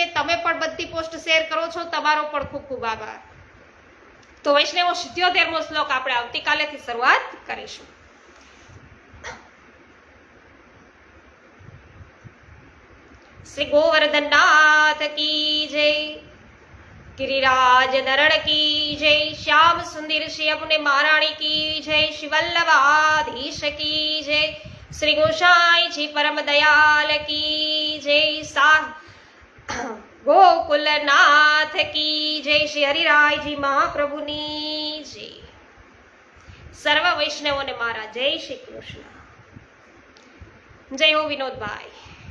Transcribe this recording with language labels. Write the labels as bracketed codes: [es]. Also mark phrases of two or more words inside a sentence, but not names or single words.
[gu] તમે પણ બધી પોસ્ટ શેર કરો છો, તમારો પણ ખૂબ ખૂબ આભાર. તો વૈષ્ણવો 77મો શ્લોક આપણે આવતીકાલેથી શરૂઆત કરીશું. [hi] श्री गोवर्धननाथ की जय, गिरिराज नरण की जय, श्याम सुंदर श्री अपने महाराणी की जय, श्री वल्लभाधीश की जय, श्री गोसाई जी परम दयाल की जय. गोकुलनाथ की जय. [gu] શ્રી હરિરાયજી મહાપ્રભુની જય. સર્વ વૈષ્ણવોને મારા જય શ્રી કૃષ્ણ. જય હો વિનોદભાઈ.